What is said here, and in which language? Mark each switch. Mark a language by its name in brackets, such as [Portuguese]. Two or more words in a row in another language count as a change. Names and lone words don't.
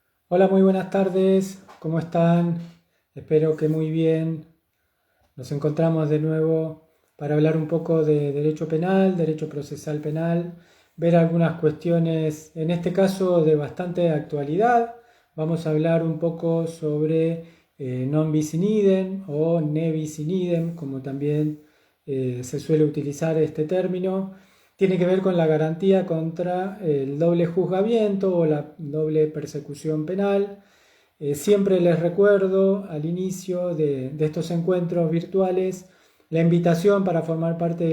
[Spanish] Hola, muy buenas tardes, ¿cómo están? Espero que muy bien. Nos encontramos de nuevo para hablar un poco de derecho penal, derecho procesal penal, ver algunas cuestiones, en este caso de bastante actualidad. Vamos a hablar un poco sobre [Latin] non bis in idem [Spanish] o [Latin] ne bis in idem, [Spanish] como también se suele utilizar este término. Tiene que ver con la garantía contra el doble juzgamiento o la doble persecución penal. Siempre les recuerdo al inicio de estos encuentros virtuales la invitación para formar parte de